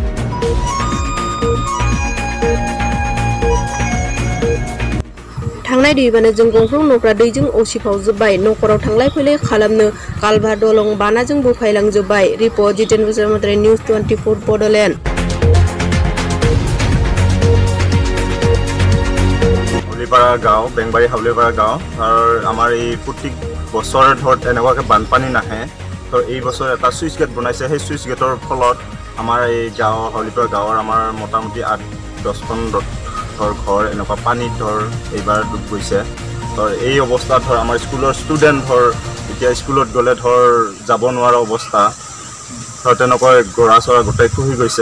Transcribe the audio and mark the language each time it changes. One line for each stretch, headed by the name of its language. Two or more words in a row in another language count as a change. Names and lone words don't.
Bodo: थांनाय दैबानाजों गंफ्रोम न'फ्रा दैजों उसिफावजोब्बाय नखराव थांलाय फैलाय खालामनो कालभार दलं बानाजों बोफायलांजोब्बाय। रिपर्ट जितेन बसुमतारी निउस 24 बड'लेण्ड।
Assamese: হাউলিপাৰা গাঁও বেংবাৰী হাউলিপাৰা গাঁও আৰু আমাৰ প্ৰত্যেক बছৰ ধৰ এনেকুৱাকৈ বানপানী নাহে তো এই বছৰ এটা সুইচ গেট বনাইছে সেই সুইচ গেটৰ ফলত আমাৰ এই গাঁও হাউলিপাৰা গাঁৱৰ আমাৰ মোটামুটি 8-10খন ধৰ ঘৰ এনেকুৱা পানীত ধৰ এইবাৰ ডুব গৈছে। তো এই অৱস্থা ধৰ আমাৰ স্কুলৰ ষ্টুডেণ্ট ধৰ এতিয়া স্কুলত গ'লে ধৰ যাব নোৱাৰা অৱস্থা ধৰ তেনেকৈ গৰা চৰা গোটেই খহি গৈছে।